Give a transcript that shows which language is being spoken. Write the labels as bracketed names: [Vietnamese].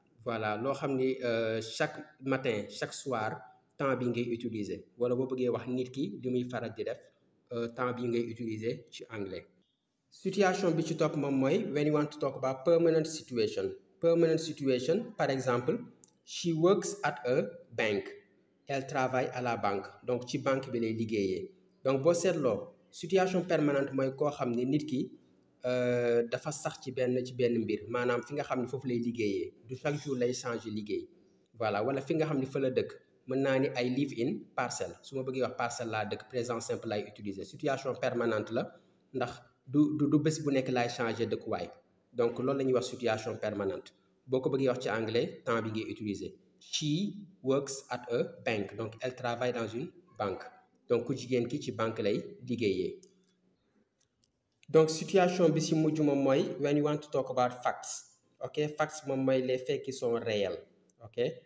[Wolof] Voilà loo xam ni [French] chaque matin chaque soir [Wolof] temps bi ngay utiliser wala boo bëggee wax nit ki li muy faral di def temps bi ngay utiliser ci anglais. Situation bi ci topp moom mooy [English] when you want to talk about permanent situation. Permanent situation [French] par exemple [English] she works at a bank. [French] Elle travaille à la banque. [Wolof] Donc ci banque bi lay liggéeyee. Donc boo seetloo [French] situation permanente [Wolof] mooy koo xam ni nit ki dafa sax ci benn mbir maanaam fi nga xam ne foofu lay liggéeyee du chaque jour lay changer liggéey. Voilà wala fi nga xam ne fa la dëkk mën naa ni ay [English] live in [Wolof] parcelle su ma bëggee wax parcelle laa dëkk présent simple lay utiliser. Situation permanente la ndax du bés bu nekk lay changer dëkkuwaay donc loolu la ñuy wax [French] situation permanente. [Wolof] Boo ko bëggee wax ci anglais temps bi ngay utiliser. [English] She works at a bank [French] donc elle travaille dans une banque donc [Wolof] ku jigéen ki ci banque lay liggéeyee. [English] Donc [Wolof] situation bi si mujj moom mooy [English] when you want to talk about facts, ok. [French] Facts [Wolof] moom mooy [French] les faits qui sont réels, ok.